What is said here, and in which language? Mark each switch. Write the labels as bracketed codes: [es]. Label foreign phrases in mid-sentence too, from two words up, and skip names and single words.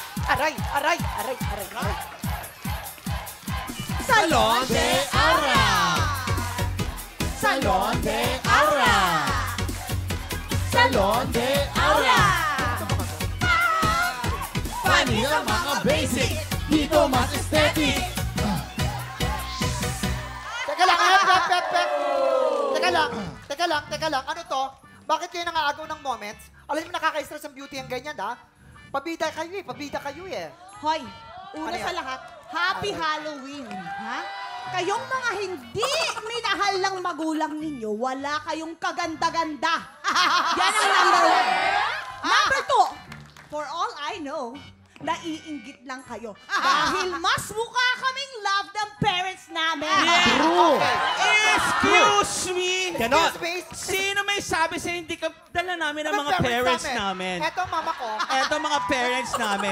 [tl] Aray, aray, aray, aray, aray. Salon de Aura! Salon de Aura! Salon de Aura! Panis ang mga basic, dito mas aesthetic. Teka lang, pep. Teka lang. Ano to? Bakit kayo nangaagaw ng moments? Alam mo, nakaka-stress ang beauty ang ganyan, ha? Pabida kayo eh. Hoy, una Ano sa yan? lahat, [en] Happy Halloween, [tl] ha? Kayong mga hindi minahal ng magulang ninyo, wala kayong kaganda-ganda. Yan ang [en] number one. Number two, for all I know, [tl] naiinggit lang kayo. Dahil mas mukha kaming love ng parents namin. [en] True! Excuse me! [tl] Ganon. Sino may sabi sa hindi ka dala namin ang Ano mga parents namin? Eto, mama ko. Eto mga parents namin.